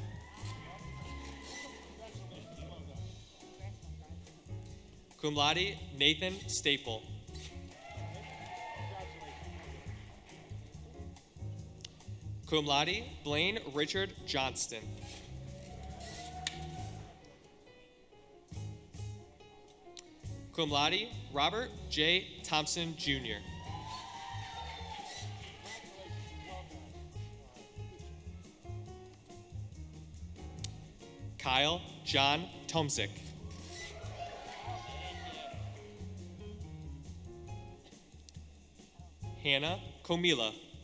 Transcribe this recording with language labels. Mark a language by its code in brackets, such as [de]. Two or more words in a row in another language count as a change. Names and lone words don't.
[la] Cum laude, [en] Nathan Staple. [la] Cum laude, [en] Blaine Richard Johnston. [la] Cum laude, [en] Robert J. Thompson, Jr. Kyle John Tomzik. Hannah Komila.